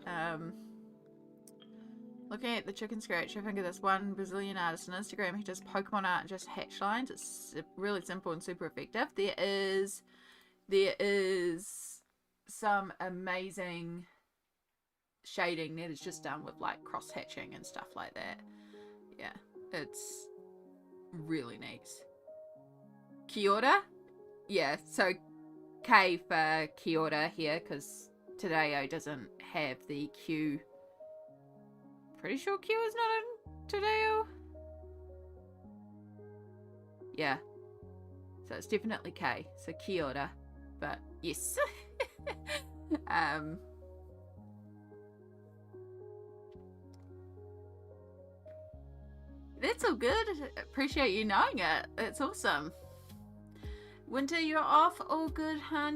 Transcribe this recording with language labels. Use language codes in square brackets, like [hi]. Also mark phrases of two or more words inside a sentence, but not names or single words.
[en] Looking at the chicken scratch, I think of this one Brazilian artist on Instagram who does Pokemon art and just hatch lines. It's really simple and super effective. There is some amazing shading that is just done with like cross hatching and stuff like that. Yeah, it's really neat. [mi] Kia ora? [en] Yeah, so K for [mi] kia ora [en] here because Tadeo doesn't have the Q. Pretty sure Q is not in Tadeo. Yeah, so it's definitely K, so [mi] kia ora, [en] but yes. That's all good. Appreciate you knowing it. It's awesome. Winter, you're off. All good, hun.